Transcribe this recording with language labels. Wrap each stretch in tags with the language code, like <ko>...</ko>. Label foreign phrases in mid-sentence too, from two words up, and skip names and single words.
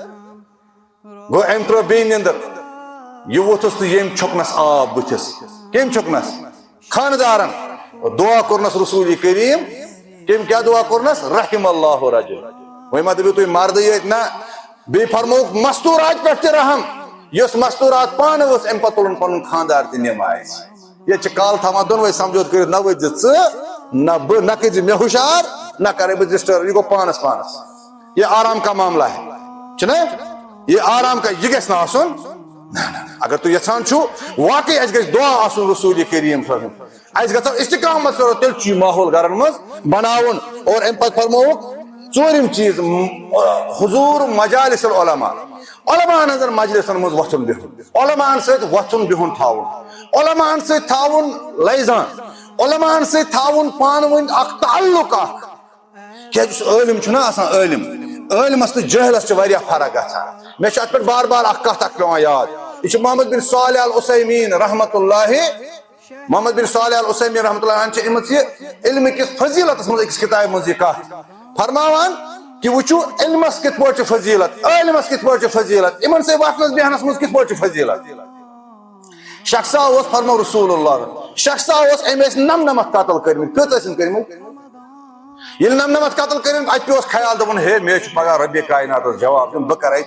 <ks>گوٚو أمۍ ترٛٲو بیٚیہِ نندر یہ ووتھُس تہٕ ییٚمۍ چھوٚکنس آب بٕتھِس کٔمۍ چھوٚکنس خاندارن دعا کورنس رسول کریم کٔمۍ کیٛاہ دعا کورنس</ks> <ar>رحم اللہ رجل</ar> <ks>وۄنۍ ما دٔپِو تُہۍ مردٕے یٲتۍ نہ بیٚیہِ فرمووُکھ مستوٗرات پٮ۪ٹھ تہِ رحم یۄس مستوٗرات پانہٕ ؤژھ امہِ پتہٕ تُلُن پنُن خاندار تہِ نمازِ ییٚتہِ چھِ کالہٕ تھاوان دۄنوے سمجھوت کٔرِتھ نہ ؤتھۍ زِ ژٕ نہ بہٕ نہ کٔرۍ زِ مےٚ ہُشار نہ کرے بہٕ ڈسٹرب یہ گوٚو پانس پانس</ks> <ur>یہ آرام کا معاملہ ہے</ur> <ks>چھُنا</ks> <ur>یہ آرام کا</ur> <ks>یہ گژھِ نہٕ آسُن اگر تُہۍ یژھان چھُو واقعی اسہِ گژھِ دعا آسُن رسول کریم</ks> <ar>صلی اللہ علیہ وسلم</ar> <ks>اسہِ گژھو استقامت کرو تیٚلہِ چھُ یہِ ماحول گرن منٛز بناوُن اور امہِ پتہٕ فرمووُکھ ژوٗرِم چیٖز حضور</ks> <ar>مجالس العلماء</ar> <ks>علماءن ہٕنٛزن مجلسن منٛز وۄتھُن بِہُن علماءن سۭتۍ وۄتھُن بِہُن تھاوُن علماءن سۭتۍ تھاوُن لیزان علماءن سۭتۍ تھاوُن پانہٕ ؤنۍ اکھ تعلق اکھ کیازِ یُس عٲلِم چھُنہ آسان عٲلمس تہٕ جٲہلس چھِ واریاہ فرق گژھان مےٚ چھُ اتھ پٮ۪ٹھ بار بار اکھ کتھ اکھ پیٚوان یاد یہ چھُ محمد بن صالح العثیمین</ks> <ar>رحمۃ اللہ</ar> <ks>محمد بن صالح العثیمین</ks> <ar>رحمۃ اللہ عنہ</ar> <ks>چھِ أمِس یہِ علمہِ کِس فضیلتس منٛز أکِس کِتابہِ منٛز یہِ کتھ فرماوان کہ وٕچھو علمس کِتھ پٲٹھۍ چھِ فضیلت عٲلمس کِتھ پٲٹھۍ چھِ فضیلت یِمن سۭتۍ وۄتھنس بیہنس منٛز کِتھ پٲٹھۍ چھِ فضیلت شخصا اوس فرمو رسول اللہ شخصا اوس أمۍ ٲسۍ نمنمتھ قتل کٔرمٕتۍ کٔژ ٲسِن کٔرمٕتۍ ییٚلہِ نمنمتھ قتل کٔرِنۍ اَتہِ پیوس خیال دوٚپُن ہے مےٚ چھُ پگاہ رۄبہِ کایناتس جواب دیُن بہٕ کرے</ks>